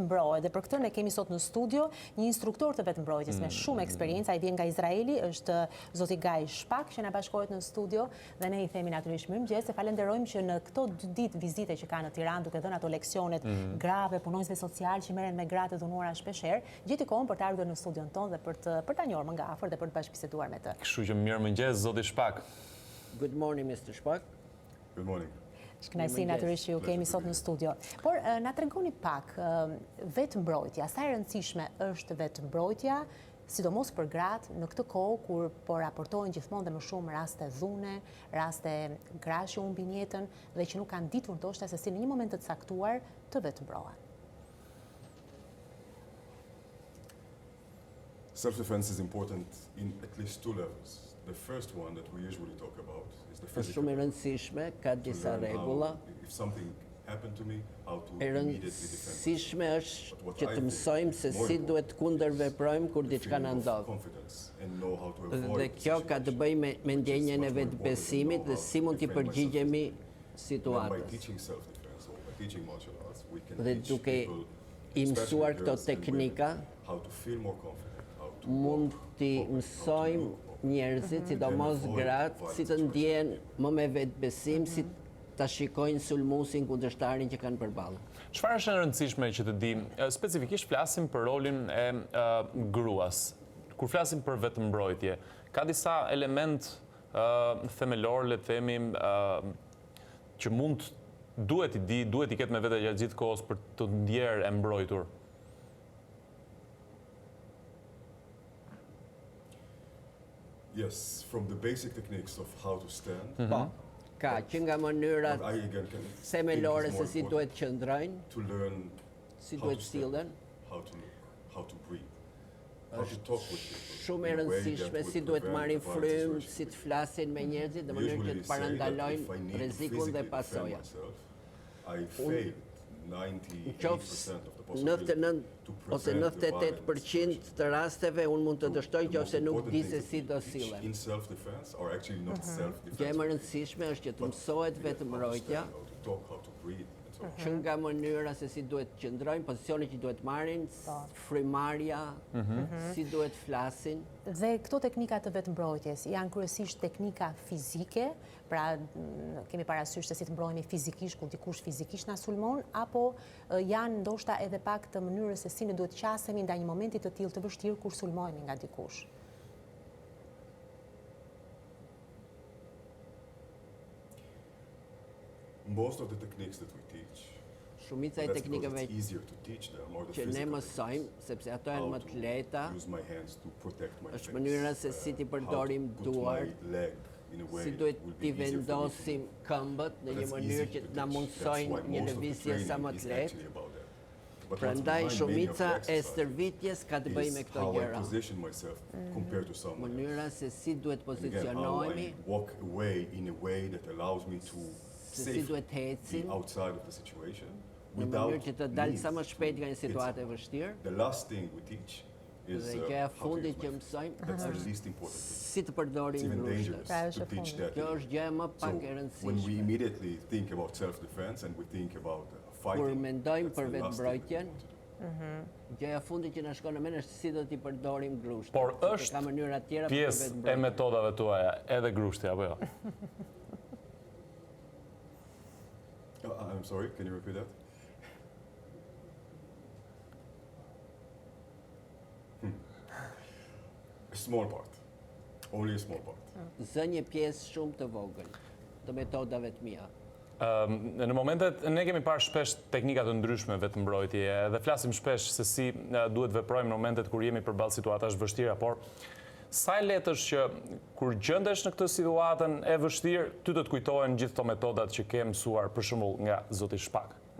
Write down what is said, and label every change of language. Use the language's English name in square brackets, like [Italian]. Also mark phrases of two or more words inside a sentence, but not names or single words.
[Albanian] Dhe për këtë ne kemi sot në studio një instruktor të vetëmbrojtjes me shumë eksperiencë, ai vjen nga Izraeli, është zoti Shpak që na bashkohet në studio dhe ne i themi natyrisht mirëmëngjes, e falenderojmë që në këto 2 ditë vizite që ka në Tiranë duke dhënë ato leksionet grave, punonjësve social që merren me gratë të dhunuara shpeshherë, gjeti kohën për të ardhur në studion tonë dhe për ta njohur më nga afër dhe për të bashkëbiseduar me të. Kështu që mirëmëngjes zoti Shpak. [English] Good morning, Mr. Shpak. Good morning. [Albanian] Shkënaqësi natyrisht që ju kemi sot në studio. Por na tregoni pak, vetëmbrojtja, sa e rëndësishme është vetëmbrojtja, sidomos për gratë në këtë kohë kur po raportohen gjithmonë dhe më shumë raste dhune, raste gra që humbin jetën dhe që nuk kanë ditur ndoshta se si në një moment të caktuar të vetëmbrohen. [English] Self-defense is important in at least 2 levels. The first one that we usually talk about is the [Albanian] Është [English] physical. [Albanian] shumë e rëndësishme, ka disa rregulla. [English] If something happened to me, how to [Albanian] E [English] immediately defend myself. [Albanian] rëndësishme është që të mësojmë se si duhet kundërveprojmë kur diçka na ndodh. [English] Confidence and know how to [Albanian] Dhe [English] avoid [Albanian] kjo ka të bëjë me ndjenjën e vetbesimit dhe si mund t'i përgjigjemi [English] By [Albanian] situatës. [English] teaching self-defense or by teaching martial arts, we can [Albanian] Dhe [English] teach [Albanian] duke [English] people, [Albanian] i mësuar [English] especially [Albanian] këto [English] girls and [Albanian] teknika, [English] women, how to feel more confident, how to [Albanian] mund [English] walk [Albanian] t'i [English] forward, how to [Albanian] mësojmë [English] move forward. [Albanian] njerëzit, sidomos gratë, si të ndjehen më me vetbesim, si ta shikojnë sulmuesin kundërshtarin që kanë përballë. Çfarë është e rëndësishme që të dim? Specifikisht flasim për rolin e gruas. Kur flasim për vetëmbrojtje, ka disa element themelor, le të themi, që duhet i ketë me vete gjatë gjithë kohës për të ndjerë e mbrojtur. [English] Yes, from the basic techniques of how to stand. [Albanian] Po, ka që nga mënyrat [English] I again can [Albanian] themelore [English] think [Albanian] se [English] it's [Albanian] si [English] more [Albanian] duhet [English] important [Albanian] qëndrojnë, [English] to learn [Albanian] si [English] how [Albanian] duhet [English] to stand, [Albanian] sillen. [English] how to look, how to breathe, how to talk with people. [Albanian] Shumë e [English] in a way that [Albanian] rëndësishme [English] would [Albanian] si duhet [English] prevent [Albanian] marrin [English] violent [Albanian] frymë, [English] situations. [Albanian] si të flasin me njerëzit në [English] We [Albanian] mënyrë që [English] usually [Albanian] të [English] say that if I [Albanian] parandalojnë [English] need to [Albanian] rrezikun dhe [English] physically defend [Albanian] pasoja. [English] myself, I failed 98% [Albanian] Qoftë [English] of the possibility [Albanian] 99 [English] to [Albanian] ose [English] prevent the violent [Albanian] 98% të rasteve unë mund të dështoj [English] The [Albanian] qofse [English] most [Albanian] nuk [English] important [Albanian] di [English] things [Albanian] se [English] that [Albanian] si [English] we do teach [Albanian] sillen. [English] in self-defense are actually not [Albanian] Gjë [English] self-defense. [Albanian] më rëndësishme është që të mësohet vetëmbrojtja, [English] How to talk, how to breathe, and so on. [Albanian] që nga mënyra se si duhet qëndrojnë, pozicioni që duhet marrin, frymarrja, si duhet flasin. Dhe këto teknika të vetëmbrojtjes janë kryesisht teknika fizike, pra kemi parasysh se si të mbrohemi fizikisht kur dikush fizikisht na sulmon, apo janë ndoshta edhe pak të mënyrës se si ne duhet qasemi ndaj një momenti të tillë të vështirë kur sulmohemi nga dikush. [English] Most of the techniques that we teach, [Albanian] Shumica e [English] that's because [Albanian] teknikave [English] it's easier to teach them, are the [Albanian] që ne [English] physical [Albanian] mësojmë, [English] techniques. [Albanian] sepse ato janë [English] How [Albanian] më të lehta, [English] to use my hands to protect my [Albanian] është [English] face, [Albanian] mënyra se si t'i përdorim [English] how to put [Albanian] duart, [English] my leg in a way [Albanian] si [English] that [Albanian] duhet [English] will be [Albanian] t'i [English] easier for me to [Albanian] vendosim [English] move. [Albanian] këmbët në një [English] That's [Albanian] mënyrë [English] easy [Albanian] që [English] to [Albanian] na [English] teach. [Albanian] mundsojnë [English] That's why [Albanian] një [English] most of the [Albanian] lëvizje sa [English] training [Albanian] më [English] is [Albanian] të lehtë. [English] actually about that. But what's [Albanian] Prandaj [English] behind many of [Albanian] shumica [English] the [Albanian] e [English] exercises [Albanian] stërvitjes ka të bëjë me [English] is [Albanian] këto [English] how I [Albanian] gjëra. [English] position myself compared to someone else. [Albanian] Mënyra se si duhet [English] And again, how [Albanian] pozicionohemi, [English] I walk away in a way that allows me to [Albanian] se si duhet [English] be [Albanian] ecim [English] outside of the situation [Albanian] në [English] without [Albanian] mënyrë që të dalë sa më [English] need [Albanian] shpejt [English] to [Albanian] nga një [English] hit [Albanian] situatë e [English] someone. [Albanian] vështirë. [English] The last thing we teach is [Albanian] Dhe gjëja [English] how to [Albanian] fundit [English] use [Albanian] që [English] my [Albanian] mësojmë [English] That's the [Albanian] është [English] least important thing. [Albanian] si të [English] It's [Albanian] përdorim [English] even [Albanian] grushtet. [English] dangerous [Albanian] Pra, është [English] to [Albanian] e [English] teach [Albanian] fundit. [English] that. [Albanian] Kjo është gjëja më [English] So [Albanian] pak e [English] when we [Albanian] rëndësishme. [English] immediately think about self-defense and we think about [Albanian] Kur [English] fighting, [Albanian] mendojmë [English] that's [Albanian] për [English] the last thing we [Albanian] vetëmbrojtjen, [English] want to do. [Albanian] gjëja fundit që na shkon në mend është si do t'i përdorim grushtet. Por sepse është ka mënyra tjera për Pjesë e vetëmbrojtjen. metodave tuaja, edhe grushti apo jo? [English] I'm sorry, can you repeat that? A small part. Only a small part. [Albanian] Zë një pjesë shumë të vogël të metodave të mia. Në momentet, ne kemi parë shpesh teknika të ndryshme vetëmbrojtje dhe flasim shpesh se si duhet veprojmë në momentet kur jemi përballë situatash vështira, por sa e lehtë është që kur gjendesh në këtë situatën e vështirë, ty do të kujtohen gjithë këto metodat që ke mësuar për shembull nga zoti Shpak.